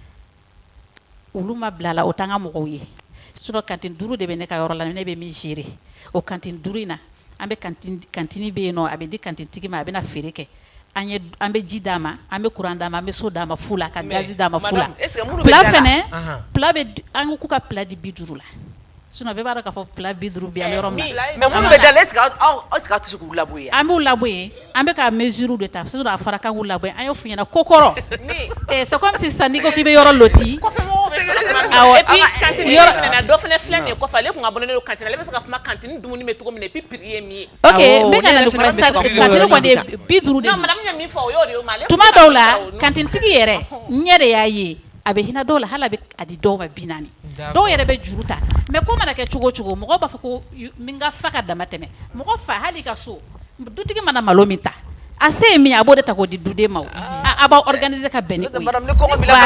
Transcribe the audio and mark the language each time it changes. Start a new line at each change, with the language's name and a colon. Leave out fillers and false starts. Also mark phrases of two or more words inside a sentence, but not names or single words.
Bambara: olu ma bila la o t'an ka mɔgɔw ye sinon cantine 5 de bɛ ne ka yɔrɔ la ne bɛ min gérer o cantine 5 in na an bɛ cantine bɛ yen nɔ a bɛ di cantine tigi ma a bɛna feere kɛ an bɛ ji d'a ma an bɛ courant d'a ma an bɛ so d'a ma fu la ka gazi d'a ma fu la plat fɛnɛ plat bɛ an ko k'u ka plat di 50 la sinon bɛɛ b'a dɔn k'a fɔ plat 50 bɛ yan yɔrɔ min mais minnu bɛ da la
French: est ce que
Bambara: aw tɛ se k'u labɔ yen an b'u labɔ yen an bɛ ka mesure de ta sinon a fɔra k'an k'u labɔ yen an y'o f'u ɲɛna ko kɔrɔ
French: c'est comme si
Bambara: sisan n'i ko k'i bɛ yɔrɔ loti
French: et puis
Bambara: cantine yɔrɔ fana na dɔ fana filɛ nin ye kɔfɛ ale kun ka bɔ ne cantine ale bɛ se ka kuma cantine dumuni bɛ cogo min na
French: et puis
Bambara: prix ye min ye ok n bɛ ka na nin kuma sisan cantine kɔni ye 50 de non madame ye min fɔ o y'o de ye ale tuma dɔw la cantine tigi yɛrɛ n yɛrɛ y'a ye a bɛ hinɛ dɔw la hali a bɛ a di dɔw ma 40 dɔw yɛrɛ bɛ juru ta mais ko mana kɛ cogo o cogo mɔgɔw b'a fɔ ko min ka fa ka dama tɛmɛ mɔgɔ fa hali ka so dutigi mana malo min ta a se ye min a b'o de ta k'o di duden ma a b'aw organiser ka bɛn ni o ye ala bɛ kɛ